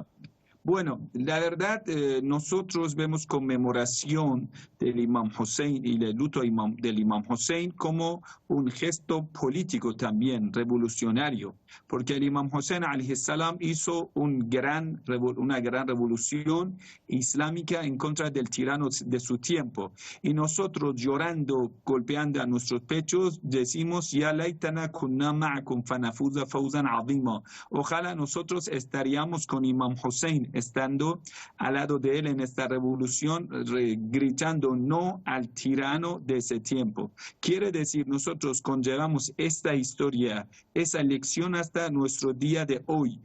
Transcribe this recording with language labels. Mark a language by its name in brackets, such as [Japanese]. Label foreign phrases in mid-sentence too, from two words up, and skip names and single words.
[Spanish] Bueno, la verdad, nosotros vemos conmemoración del Imam Hussein y el luto del Imam Hussein como un gesto político también, revolucionario, porque el Imam Hussein [Arabic] عليه السلام [Spanish] hizo una gran revolución islámica en contra del tirano de su tiempo. Y nosotros llorando, golpeando a nuestros pechos, decimos, [Arabic] يا ليتنا كنا معكم فنفوز فوزا عظيما. [Spanish] Ojalá nosotros estaríamos con Imam Hussein, estando al lado de él en esta revolución, gritando no al tirano de ese tiempo. Quiere decir, nosotros conllevamos esta historia, esa lección hasta nuestro día de hoy.